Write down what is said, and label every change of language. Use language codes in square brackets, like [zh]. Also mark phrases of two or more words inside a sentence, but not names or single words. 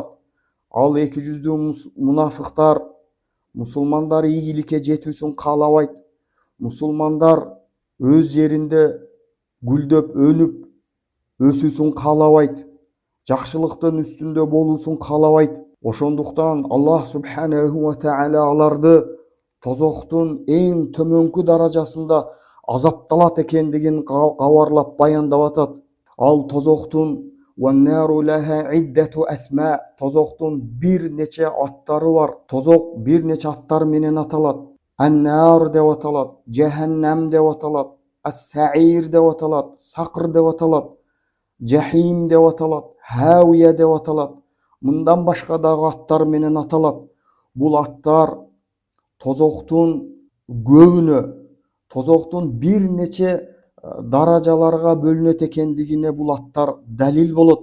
[ky] Ал эки жүздүү мунафыктар мусулмандар ийгиликке жетүүсүн каалабайт. Мусулмандар өз жеринде гүлдөп, өнүп, өсүүсүн каалабайт. Жакшылыктын үстүндө болуусун каалабайт. Ошондуктан [ar] الله سبحانه وتعالى [ky] аларды тозоктун эң төмөнкү даражасында азапталат экендигин кабарлап баяндап атат. Ал тозоктун [ar] وَالنَّارُ لَهَا عِدَّةُ أَسْمَاء. [ky] Тозоқтун бир нече аттары бар. Тозок бир нече аттар менен аталат. Ан-нар деп аталат, Жаханнам деп аталат, Ас-Саир деп аталат, Сақр деп аталат, Жахим деп аталат, Хауия деп аталат. Мындан башка дагы аттар менен аталат. Бул аттар тозоктун көбүнө, тозоктун бир нече даражаларга бөлүнөт экендигине бул аттар далил болот.